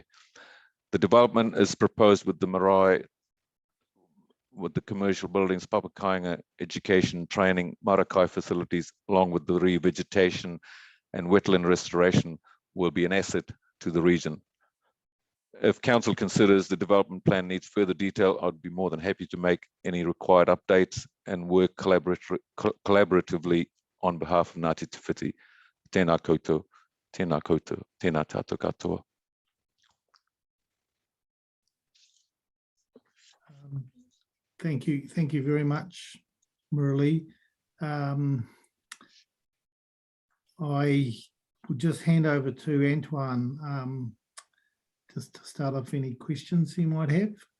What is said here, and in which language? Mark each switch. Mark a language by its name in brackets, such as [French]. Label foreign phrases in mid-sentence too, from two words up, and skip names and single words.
[English] The development is proposed with the marae, with the commercial buildings, papakainga, education, training, marakai facilities, along with the revegetation and wetland restoration will be an asset to the region. If council considers the development plan needs further detail, I'd be more than happy to make any required updates and work collaboratively on behalf of Ngāti Te Whiti. [Māori] Tēnā koutou, tēnā koutou, tēnā tātou katoa. [English] Thank you very much, Murali. I will just hand over to Antoine just to start off any questions you might have.